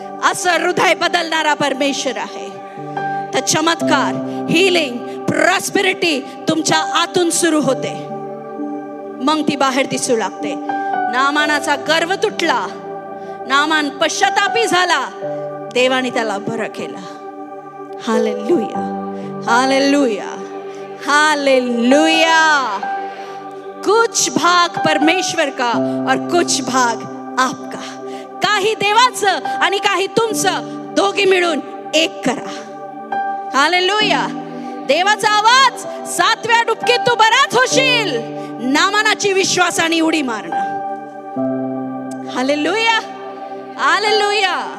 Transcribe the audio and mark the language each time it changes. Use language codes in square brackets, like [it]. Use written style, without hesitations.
[mr] असं हृदय बदलणारा परमेश्वर आहे. तर चमत्कार, हिलिंग, प्रॉस्पेरिटी तुमच्या आतून सुरू होते, मग ती बाहेर दिसू लागते. नामानाचा गर्व तुटला. नामान पश्चातापी झाला. देवाने त्याला बरं केलं. Hallelujah, hallelujah, hallelujah. [hi] कुछ भाग परमेश्वर का और कुछ भाग आपका. [mr] काही देवाचं आणि काही तुमचं, दोघी मिळून एक करा. हालेलुया. देवाचा आवाज, 7व्या डुबकीत तू बराच होशील. नामानाची विश्वासाने उडी मारणं. Hallelujah, hallelujah.